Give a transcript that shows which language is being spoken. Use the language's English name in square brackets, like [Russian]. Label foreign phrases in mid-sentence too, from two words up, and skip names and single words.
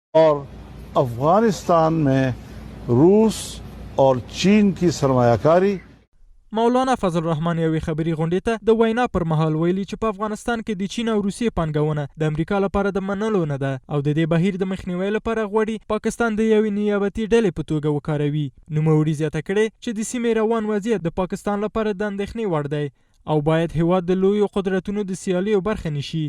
[Urdu] اور افغانستان میں روس اور چین کی سرمایہ کاری. [Pashto] مولانا فضل الرحمن یوې خبري غونډې ته د وینا پر مهال ویلي چې په افغانستان کې د چین او روسیې پانګونه د امریکا لپاره د منلو نه ده او د دې بهیر د مخنیوي لپاره غواړي پاکستان د یوې نیابتي ډلې په توګه وکاروي. نوموړي زیاته کړې چې د سیمې روان وضعیت د پاکستان لپاره د اندېښنې وړ دی او باید هېواد د لویو قدرتونو د سیالیو برخه نشي.